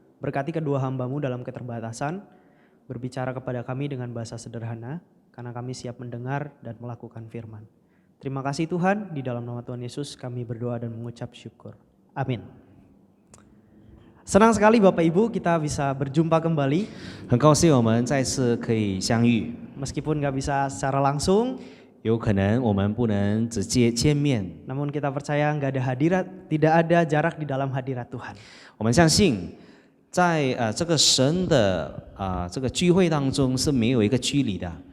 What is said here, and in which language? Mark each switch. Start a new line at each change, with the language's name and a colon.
Indonesian: Berkati kedua hamba-Mu dalam keterbatasan, berbicara kepada kami dengan bahasa sederhana, karena kami siap mendengar dan melakukan firman. Terima kasih Tuhan, di dalam nama Tuhan Yesus kami berdoa dan mengucap syukur. Amin. Senang sekali Bapak Ibu kita bisa berjumpa kembali.
Chinese: 很高兴我们再次可以相遇，
Indonesian: Meskipun gak bisa secara langsung,
Chinese: 有可能我们不能直接见面，
Indonesian: namun kita percaya gak ada hadirat, tidak ada jarak di dalam hadirat Tuhan.
Chinese: 我们相信在这个神的这个聚会当中是没有一个距离的。